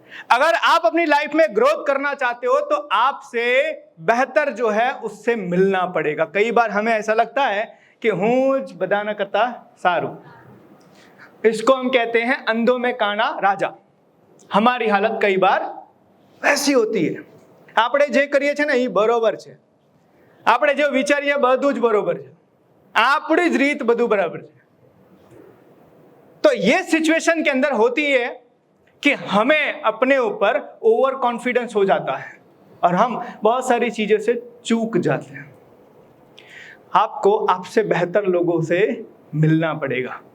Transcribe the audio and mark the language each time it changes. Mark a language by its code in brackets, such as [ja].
[hi] अगर आप अपनी लाइफ में ग्रोथ करना चाहते हो तो आपसे बेहतर जो है उससे मिलना पड़ेगा। कई बार हमें ऐसा लगता है कि [gu] हूं ज बधाना करता सारू, [hi] इसको हम कहते हैं अंधों में काना राजा। हमारी हालत कई बार ऐसी होती है, [gu] આપણે જે કરીએ છે ને એ બરોબર છે, આપણે જે વિચારીએ બધું જ બરોબર છે, આપણી જ રીત બધું બરાબર છે। [hi] तो ये सिचुएशन के अंदर होती है कि हमें अपने ऊपर ओवर कॉन्फिडेंस हो जाता है और हम बहुत सारी चीजों से चूक जाते हैं। आपको आपसे बेहतर लोगों से मिलना पड़ेगा।